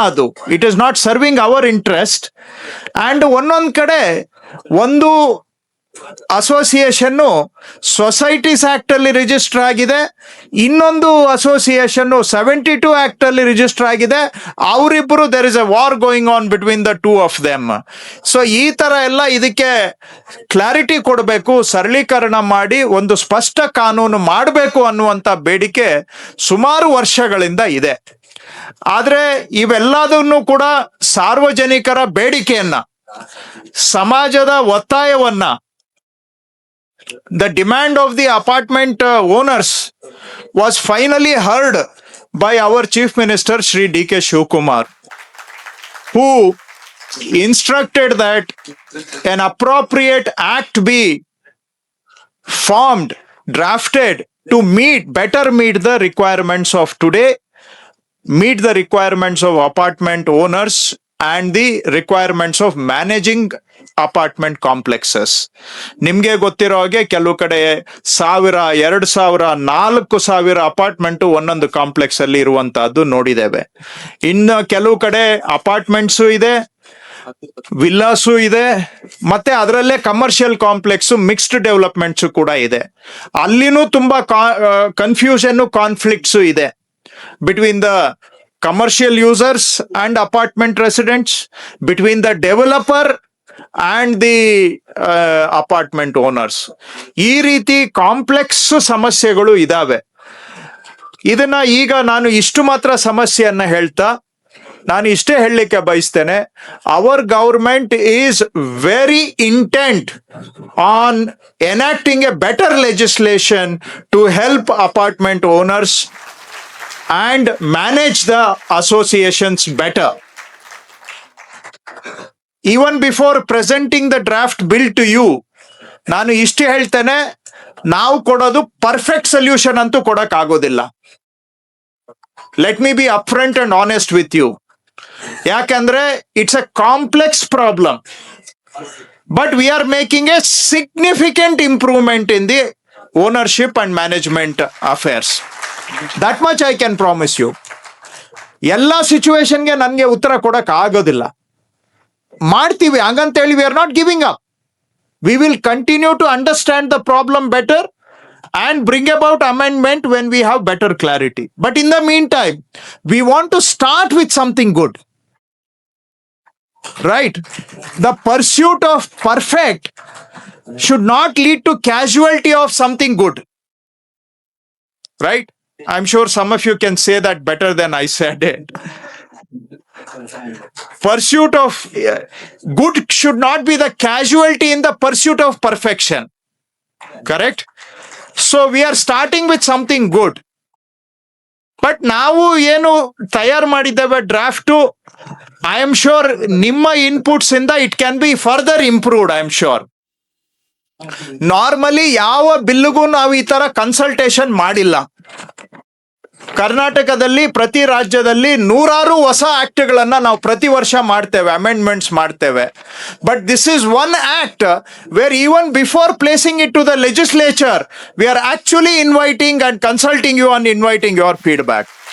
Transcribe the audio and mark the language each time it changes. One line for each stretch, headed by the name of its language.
Kannada: ಅದು
English: It is not serving our interest.
Kannada: And ಒಂದೊಂದ್ ಕಡೆ ಒಂದು ಅಸೋಸಿಯೇಷನ್ ಸೊಸೈಟೀಸ್ ಆಕ್ಟ್ ಅಲ್ಲಿ ರಿಜಿಸ್ಟರ್ ಆಗಿದೆ, ಇನ್ನೊಂದು ಅಸೋಸಿಯೇಷನ್ 72 ಆಕ್ಟ್ ಅಲ್ಲಿ ರಿಜಿಸ್ಟರ್ ಆಗಿದೆ. ಅವರಿಬ್ಬರು
English: There is a war going on between the two of them.
Kannada: So ಈ ತರ ಎಲ್ಲ ಇದಕ್ಕೆ ಕ್ಲಾರಿಟಿ ಕೊಡಬೇಕು, ಸರಳೀಕರಣ ಮಾಡಿ ಒಂದು ಸ್ಪಷ್ಟ ಕಾನೂನು ಮಾಡಬೇಕು ಅನ್ನುವಂತ ಬೇಡಿಕೆ ಸುಮಾರು ವರ್ಷಗಳಿಂದ ಇದೆ. ಆದ್ರೆ ಇವೆಲ್ಲದನ್ನು ಕೂಡ ಸಾರ್ವಜನಿಕರ ಬೇಡಿಕೆಯನ್ನ, ಸಮಾಜದ ಒತ್ತಾಯವನ್ನ,
English: the demand of the apartment owners was finally heard by our Chief Minister Shri D.K. Shivkumar, who instructed that an appropriate act be formed, drafted to better meet the requirements of today, meet the requirements of apartment owners and the requirements of managing apartment complexes.
Kannada: ನಿಮ್ಗೆ ಗೊತ್ತಿರೋ ಹಾಗೆ ಕೆಲವು ಕಡೆ 1000, 2000, 4000 apartment ಒಂದೊಂದು complex ಅಲ್ಲಿ ಇರುವಂತಹದ್ದು ನೋಡಿದ್ದೇವೆ. ಇನ್ನು ಕೆಲವು ಕಡೆ ಅಪಾರ್ಟ್ಮೆಂಟ್ಸು ಇದೆ, ವಿಲ್ಲಾಸು ಇದೆ, ಮತ್ತೆ ಅದರಲ್ಲೇ ಕಮರ್ಷಿಯಲ್ ಕಾಂಪ್ಲೆಕ್ಸ್, ಮಿಕ್ಸ್ಡ್ ಡೆವಲಪ್ಮೆಂಟ್ಸ್ ಕೂಡ ಇದೆ. ಅಲ್ಲಿನೂ ತುಂಬಾ ಕನ್ಫ್ಯೂಷನ್, ಕಾನ್ಫ್ಲಿಕ್ಟ್ಸ್ ಇದೆ
English: between the commercial users and apartment residents, between the developer and the apartment owners.
Kannada: ಈ ರೀತಿ ಕಾಂಪ್ಲೆಕ್ಸ್ ಸಮಸ್ಯೆಗಳು ಇದಾವೆ. ಇದನ್ನ ಈಗ ನಾನು ಇಷ್ಟು ಮಾತ್ರ ಸಮಸ್ಯೆಯನ್ನ ಹೇಳ್ತಾ ನಾನು ಇಷ್ಟೇ ಹೇಳಲಿಕ್ಕೆ ಬಯಸ್ತೇನೆ.
English: Our government is very intent on enacting a better legislation to help apartment owners and manage the associations better. Even before presenting the draft bill to you,
Kannada: ನಾನು ಇಷ್ಟು ಹೇಳ್ತೇನೆ, ನಾವು ಕೊಡೋದು ಪರ್ಫೆಕ್ಟ್ ಸೊಲ್ಯೂಷನ್ ಅಂತೂ ಕೊಡಕ್ ಆಗೋದಿಲ್ಲ.
English: Let me be upfront and honest with you.
Kannada: ಯಾಕಂದ್ರೆ
English: It's a complex problem, but we are making a significant improvement in the ownership and management affairs. That much I can promise you.
Kannada: ಎಲ್ಲ ಸಿಚುವೇಶನ್ಗೆ ನನಗೆ ಉತ್ತರ ಕೊಡಕ್ ಆಗೋದಿಲ್ಲ. ಮಾಡ್ತೀವಿ ಹಂಗಂತೇಳಿ
English: We are not giving up. We will continue to understand the problem better and bring about amendment when we have better clarity. But in the meantime, we want to start with something good. Right? The pursuit of perfect should not lead to casualty of something good. Right? I'm sure some of you can say that better than I said it. Pursuit of good should not be the casualty in the pursuit of perfection. Correct? So we are starting with something good. But
Kannada: ನಾವು ಏನು ತಯಾರು ಮಾಡಿದ್ದೇವೆ draft,
English: I am sure
Kannada: ನಿಮ್ಮ inputs ಇಂದ
English: it can be further improved, I am sure.
Kannada: Normally ಯಾವ ಬಿಲ್ಗೂ ನಾವು ಈ ತರ ಕನ್ಸಲ್ಟೇಷನ್ ಮಾಡಿಲ್ಲ. ಕರ್ನಾಟಕದಲ್ಲಿ ಪ್ರತಿ ರಾಜ್ಯದಲ್ಲಿ 100 ಹೊಸ ಆಕ್ಟ್ಗಳನ್ನ ನಾವು ಪ್ರತಿ ವರ್ಷ ಮಾಡ್ತೇವೆ, ಅಮೆಂಡ್ಮೆಂಟ್ಸ್ ಮಾಡ್ತೇವೆ.
English: But this is one act where even before placing it to the legislature we are actually inviting and consulting you and inviting your feedback.